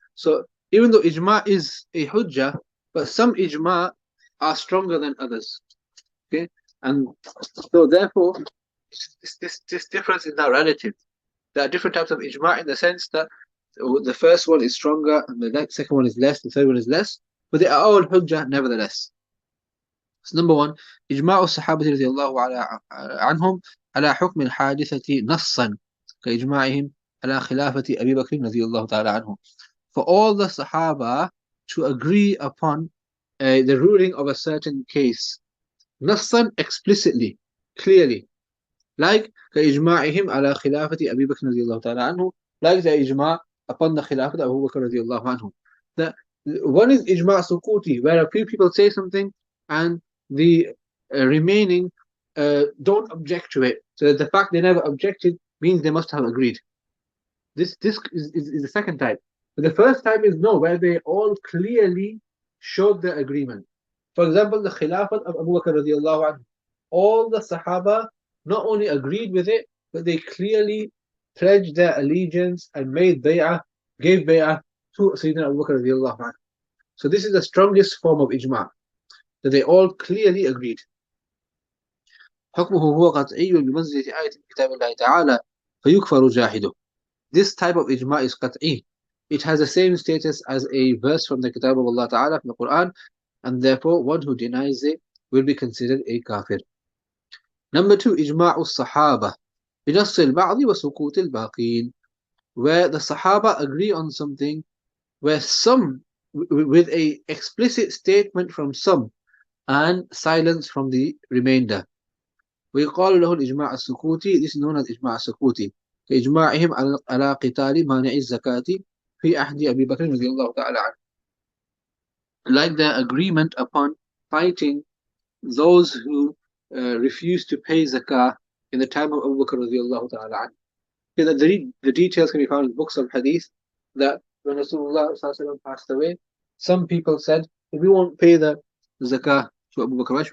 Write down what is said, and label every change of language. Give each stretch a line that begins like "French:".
English: So even though ijma' is a hujjah, but some ijma' are stronger than others. Okay, and so therefore this difference is now relative. There are different types of ijma' in the sense that The first one is stronger, and the second one is less, the third one is less, but they are all hujjah nevertheless. So number one,
Arabic: إجماع الصحابة رضي الله عنهم على حكم الحادثة نصا كإجماعهم على خلافة أبي بكر رضي الله تعالى عنه.
English: For all the Sahaba to agree upon the ruling of a certain case, نصا explicitly, clearly, like
Arabic: كإجماعهم على خلافة أبي بكر رضي الله تعالى عنه,
English: like the إجماع upon the
Arabic: خلافة أبو بكر رضي الله عنه.
English: The one is إجماع سكوتي, where a few people say something and the remaining don't object to it. So the fact they never objected means they must have agreed. This is the second type. But the first type is no, where they all clearly showed their agreement. For example, the Khilafat of Abu Bakr radiallahu anhu. All the Sahaba not only agreed with it, but they clearly pledged their allegiance and made bay'ah, gave bay'ah to Sayyidina Abu Bakr radiallahu anhu. So this is the strongest form of ijma', that they all clearly agreed.
Arabic: حكمه هو قطعي بمنزلة آية من كتاب الله تعالى فيكفر جاحده.
English: This type of ijma' is qat'i. It has the same status as a verse from the Kitab of Allah Ta'ala, from the Quran, and therefore one who denies it will be considered a kafir. Number two,
Arabic: إجماع الصحابة بنص البعض وسكوت الباقين,
English: where the Sahaba agree on something, where some, with a explicit statement from some, and silence from the remainder.
Arabic: ويقال له الإجماع السكوتي.
English: This is known as إجماع السكوتي.
Arabic: كإجماعهم على قتال مانع الزكاة في عهد أبي بكر رضي الله تعالى عنه.
English: Like their agreement upon fighting those who refused to pay zakah in the time of Abu Bakr
Arabic: رضي الله تعالى عنه.
English: The details can be found in books of hadith, that when Rasulullah passed away, some people said, we won't pay the zakah to Abu Bakr.